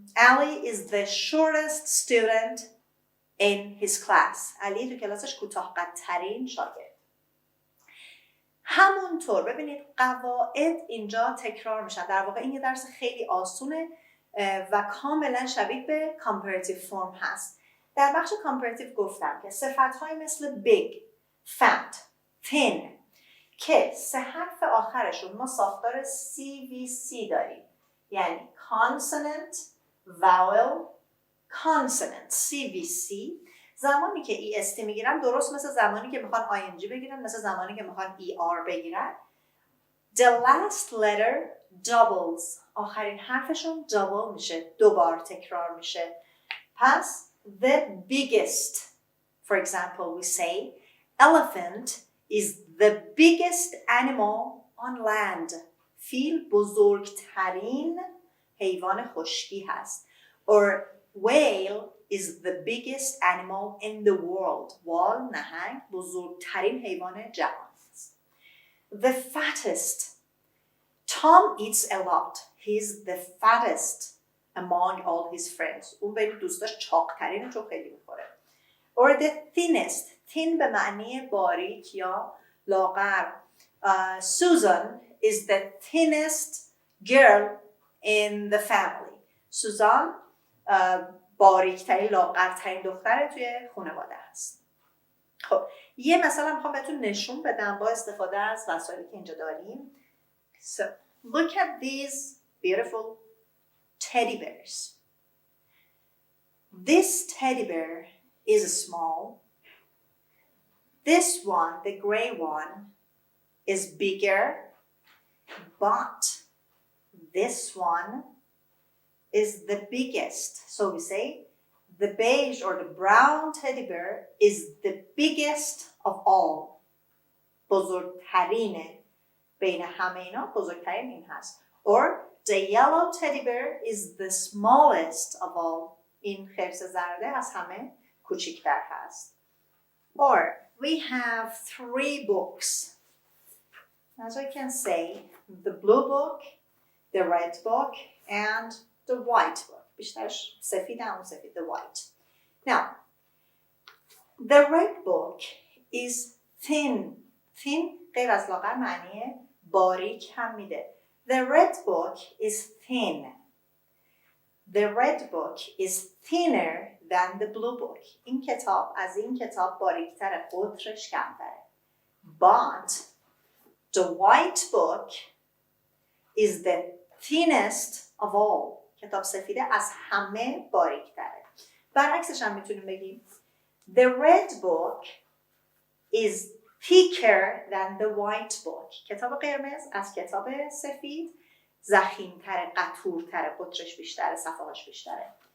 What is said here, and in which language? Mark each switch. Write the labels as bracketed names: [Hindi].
[English] Ali is the shortest student in his class. [Persian] علی تو کلاسش کوتاه قدترین شاگرد. همونطور ببینید قواعد اینجا تکرار میشن. در واقع این یه درس خیلی آسونه و کاملا شبیه به comparative form هست. در بخش comparative گفتم که صفت‌های مثل big، fat، thin که 3 حرف آخرشون ما ساختار CVC داریم، یعنی consonant، vowel، consonant، CVC. زمانی که EST میگیرن درست مثل زمانی که میخوان ING بگیرن، مثل زمانی که میخوان ER بگیرن. [English] The last letter doubles. [Persian] آخرین حرفشون double میشه، 2 بار تکرار میشه. [English] پس the biggest. For example, we say elephant is the biggest animal on land. [Persian] فیل بزرگترین حیوان خشکی هست. [English] Or whale is the biggest animal in the world. [Persian] وال، نهنگ، بزرگترین حیوان جهان است. [English] The fattest. Tom eats a lot. He's the fattest among all his friends. [Persian] اون بین دوستاش چاقترینه چون خیلی میخوره. [English] Or the thinnest. [Persian] thin به معنی باریک یا لاغر. [English] Susan is the thinnest girl in the family. [Persian] سوزان باریکترین لاغرترین دختر توی خانواده هست. خب یه مثلا میخوام بهتون نشون بدم با استفاده از وسایلی که اینجا داریم. [English] So look at these beautiful teddy bears. This teddy bear is small. This one, the gray one, is bigger, but this one is the biggest. So we say the beige or the brown teddy bear is the biggest of all. [Persian] بزرگترینه. بین همه اینا بزرگترین این هست. [English] Or the yellow teddy bear is the smallest of all. [Persian] این خرس زرده از همه کوچکتر هست. [English] Or we have 3 books. As I can say, the blue book, the red book, and the white book. [Persian] بیشترش سفید هم سفید, the white. [English] Now, the red book is thin. [Persian] Thin غیر از لاغر معنی باریک هم میده. [English] The red book is thin. The red book is thinner than the blue book. [Persian] این کتاب از این کتاب باریکتره، قطرش کمتره. [English] But the white book is the thinnest of all. [Persian] کتاب سفیده از همه باریکتره. برعکسش هم میتونیم بگیم [English] The red book is thicker than the white book. [Persian] کتاب قرمز از کتاب سفید ضخیم‌تره، قطورتره، قطرش بیشتره، صفحه‌اش بیشتره.